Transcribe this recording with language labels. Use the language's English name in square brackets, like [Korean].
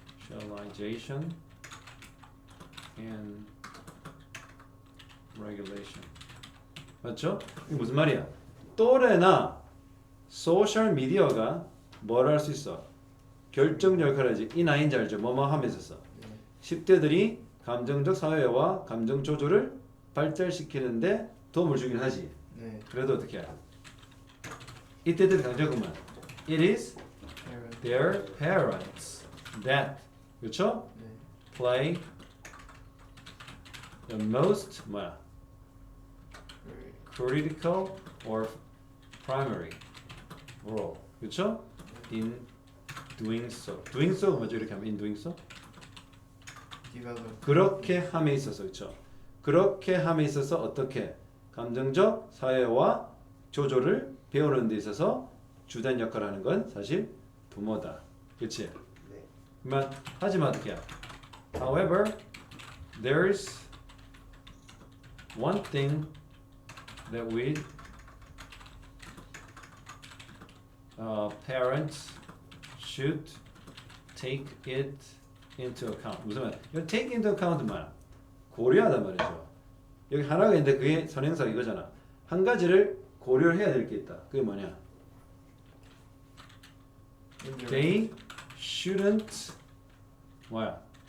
[English] Socialization and regulation. [Korean] 맞죠? 이게 무슨 말이야? 또래나 소셜 미디어가 뭘 할 수 있어? 결정 역할을 하지. 이 나이인지 알죠? 뭐뭐 하면서 써. 10대들이 감정적 사회와 감정 조절을 발달시키는데 도움을 주긴 하지. 네. 그래도 어떻게 해? 이때들 강조구만. [English] It is parent. their parents that, [Korean] 그렇죠? 네. [English] Play the most [Korean] 뭐야? [English] critical or primary role. [Korean] 그렇죠? [English] In doing so. doing so [Korean] 뭐죠? 이렇게 하면 [English] in doing so? develop. [Korean] 그렇게 함에 있어서 그렇죠. 그렇게 함에 있어서 어떻게 감정적 사회와 조절을 배우는 데 있어서 주된 역할을 하는 건 사실 부모다. 그렇지? 네. 그러면 하지만 어떻게? [English] However, there's one thing that we parents should take it into account. [Korean] 무슨 말? 이거 [English] take into account [Korean] 뭐야? 고려하단 말이죠. 여기 하나가 있는데 그게 선행사 이거잖아. 한 가지를 고려를 해야 될 게 있다. 그게 뭐냐? [English] They shouldn't [Korean] 뭐야?